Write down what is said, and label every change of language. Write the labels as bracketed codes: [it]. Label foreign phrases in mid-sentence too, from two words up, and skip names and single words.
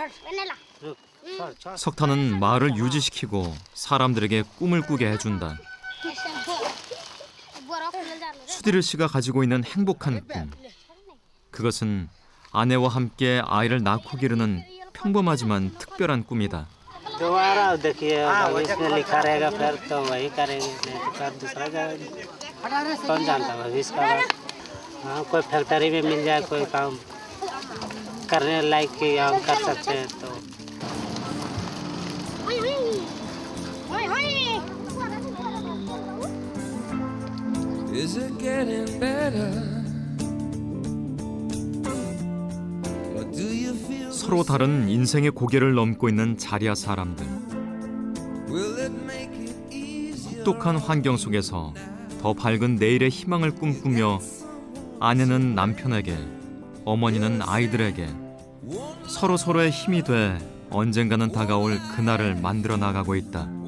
[ko] 석탄은 마을을 유지시키고 사람들에게 꿈을 꾸게 해준다. 수디르 씨가 가지고 있는 행복한 꿈. 그것은 아내와 함께 아이를 낳고 기르는 평범하지만 특별한 꿈이다. [hi] दोबारा देखिए भविष्य में लिखा रहेगा फिर तो वही करेंगे, नहीं तो फिर दूसरा जाएगा। कौन जानता भविष्य का बात। हाँ कोई फैक्ट्री में मिल जाए कोई काम करने लायक कि हम कर सकते हैं तो [en] Is it getting better? [ko] 서로 다른 인생의 고개를 넘고 있는 자리아 사람들. 혹독한 환경 속에서 더 밝은 내일의 희망을 꿈꾸며 아내는 남편에게, 어머니는 아이들에게 서로의 힘이 돼 언젠가는 다가올 그날을 만들어 나가고 있다.